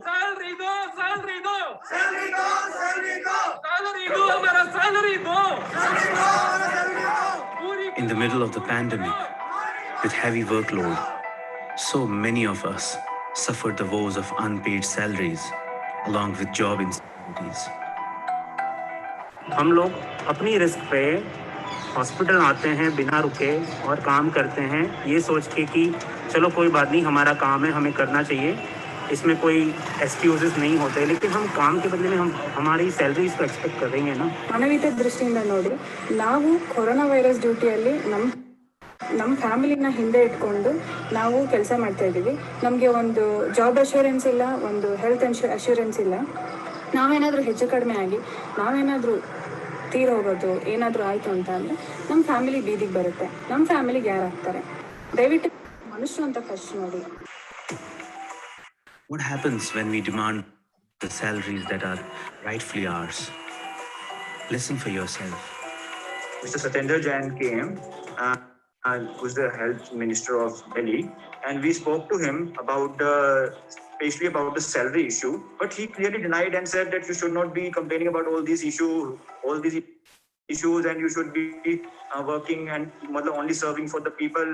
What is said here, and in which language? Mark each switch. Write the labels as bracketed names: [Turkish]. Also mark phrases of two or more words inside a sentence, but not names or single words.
[Hindi] सैलरी दो, सैलरी दो, सैलरी दो, सैलरी दो, सैलरी दो, हमारा सैलरी दो, सैलरी दो, सैलरी दो. [English] In the middle of the pandemic, with heavy workload, so many of us suffered the woes of unpaid salaries, along with job insecurities. [Hindi] हम लोग अपनी रिस्क पे हॉस्पिटल आते हैं बिना रुके और काम करते हैं, ये सोच के कि चलो कोई बात नहीं, हमारा काम है, हमें करना चाहिए, इसमें कोई एक्सक्यूजेस नहीं होते, लेकिन हम काम के बदले में हम हमारी सैलरीज को एक्सपेक्ट कर रहे हैं ना। [Kannada] ಮಾನವೀಯತೆ ದೃಷ್ಟಿಯಿಂದ ನೋಡಿ, ನಾವು [English] corona virus [Kannada] ಡ್ಯೂಟಿಯಲ್ಲಿ ನಮ್ಮ ಫ್ಯಾಮಿಲಿನ ಹಿಂದೆ ಇಟ್ಕೊಂಡು ನಾವು ಕೆಲಸ ಮಾಡ್ತಾ ಇದ್ದೀವಿ. ನಮಗೆ ಒಂದು [English] job assurance [Kannada] ಇಲ್ಲ, ಒಂದು [English] health assurance [Kannada] ಇಲ್ಲ. ನಾವೇನಾದರೂ ಹೆಚ್ಚು ಕಡಿಮೆ ಆಗಿ ನಾವೇನಾದರೂ ತೀರೋಗೋದು ಏನಾದರೂ ಆಯಿತು ಅಂತ ಅಂದರೆ ನಮ್ಮ ಫ್ಯಾಮಿಲಿ ಬೀದಿಗೆ ಬರುತ್ತೆ. ನಮ್ಮ ಫ್ಯಾಮಿಲಿಗೆ ಯಾರು ಆಗ್ತಾರೆ? ದಯವಿಟ್ಟು ಮನುಷ್ಯರು ಅಂತ ಫಸ್ಟ್ ನೋಡಿ. [English] What happens when we demand the salaries that are rightfully ours? Listen for yourself. Mr. Satendra Jain came, who's the health minister of Delhi, and we spoke to him about especially about the salary issue, but he clearly denied and said that you should not be complaining about all these issues, and you should be working and only serving for the people.